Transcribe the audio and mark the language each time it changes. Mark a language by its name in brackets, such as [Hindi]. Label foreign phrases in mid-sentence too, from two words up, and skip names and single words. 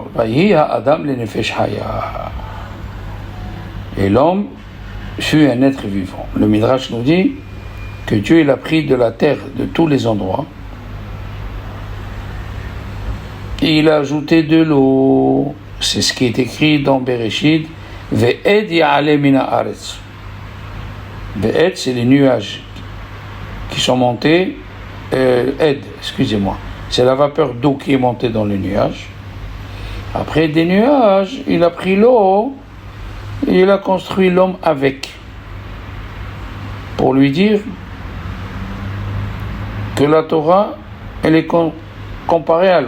[Hebrew] אדם לנפש חיה. [French] Et l'homme fut un être vivant. Le Midrash nous dit que Dieu il a pris de la terre de tous les endroits et il a ajouté de l'eau. C'est ce qui est écrit dans Bereshit. [Hebrew] ואד יעלה מן הארץ. [French] Ve'ed, c'est les nuages qui sont montés. Excusez-moi. C'est la vapeur d'eau qui est montée dans les nuages. Après des nuages, il a pris l'eau et il a construit l'homme avec. Pour lui dire que la Torah, elle est comparée à l'eau.